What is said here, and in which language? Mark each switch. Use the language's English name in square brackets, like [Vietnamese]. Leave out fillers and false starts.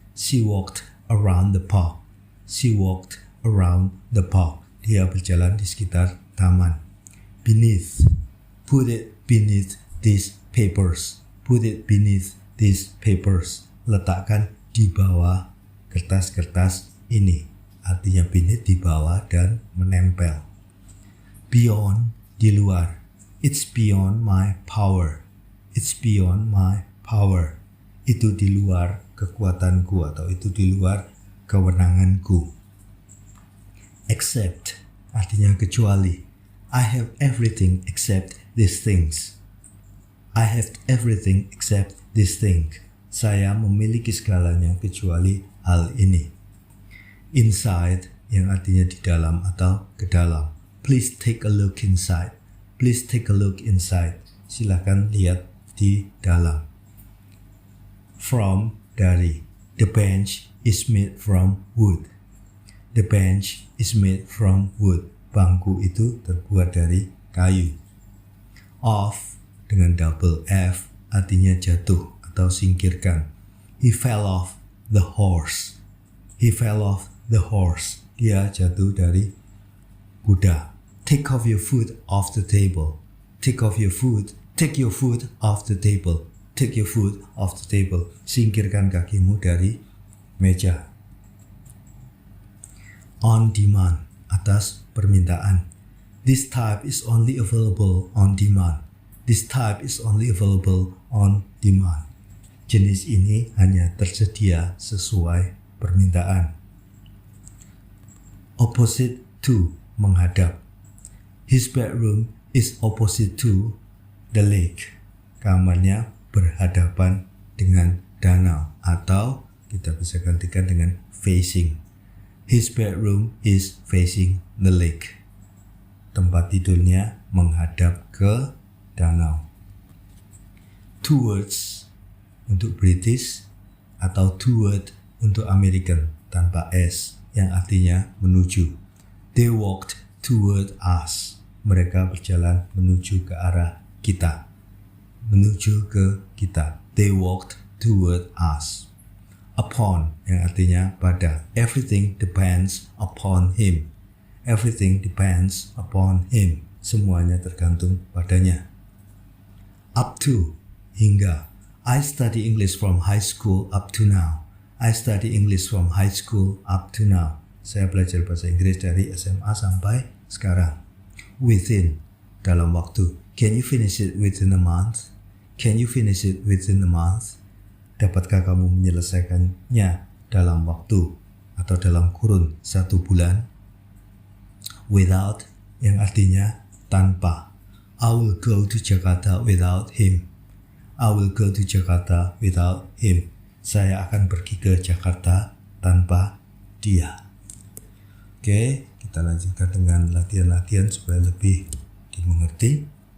[English] She walked around the park. She walked around the park. [Indonesian] Dia berjalan di sekitar taman. Beneath. [English] Put it beneath these papers. Put it beneath these papers. [Indonesian] Letakkan di bawah kertas-kertas ini. Artinya beneath di bawah dan menempel. Beyond, di luar. [English] It's beyond my power. It's beyond my power. [Indonesian] Itu di luar kekuatanku atau itu di luar kewenanganku. Except, artinya kecuali. [English] I have everything except these things. I have everything except this thing. [Indonesian] Saya memiliki segalanya kecuali hal ini. Inside, yang artinya di dalam atau ke dalam. [English] Please take a look inside. Please take a look inside. [Indonesian] Silakan lihat di dalam. From, dari. [English] The bench is made from wood. The bench is made from wood. [Indonesian] Bangku itu terbuat dari kayu. Off, dengan double F, artinya jatuh atau singkirkan. [English] He fell off the horse. He fell off the horse. [Indonesian] Dia jatuh dari kuda. [English] Take off your foot off the table. Take off your foot. Take your foot off the table. Take your foot off the table. [Indonesian] Singkirkan kakimu dari meja. On demand, atas permintaan. [English] This type is only available on demand. This type is only available on demand. [Indonesian] Jenis ini hanya tersedia sesuai permintaan. [English] Opposite to, menghadap. His bedroom is opposite to the lake. [Indonesian] Kamarnya berhadapan dengan danau atau kita bisa gantikan dengan facing. [English] His bedroom is facing the lake. [Indonesian] Tempat tidurnya menghadap ke danau. Towards untuk British atau toward untuk American tanpa S yang artinya menuju. [English] They walked toward us. [Indonesian] Mereka berjalan menuju ke arah kita. Menuju ke kita. [English] They walked toward us. [Indonesian] Upon yang artinya pada. [English] Everything depends upon him. Everything depends upon him. [Indonesian] Semuanya tergantung padanya. Up to, hingga. [English] I study English from high school up to now. I study English from high school up to now. [Indonesian] Saya belajar bahasa Inggris dari SMA sampai sekarang. Within, dalam waktu. [English] Can you finish it within a month? Can you finish it within a month? [Indonesian] Dapatkah kamu menyelesaikannya dalam waktu atau dalam kurun 1 bulan? Without, yang artinya tanpa. [English] I will go to Jakarta without him. I will go to Jakarta without him. [Indonesian] Saya akan pergi ke Jakarta tanpa dia. Oke, kita lanjutkan dengan latihan-latihan supaya lebih dimengerti.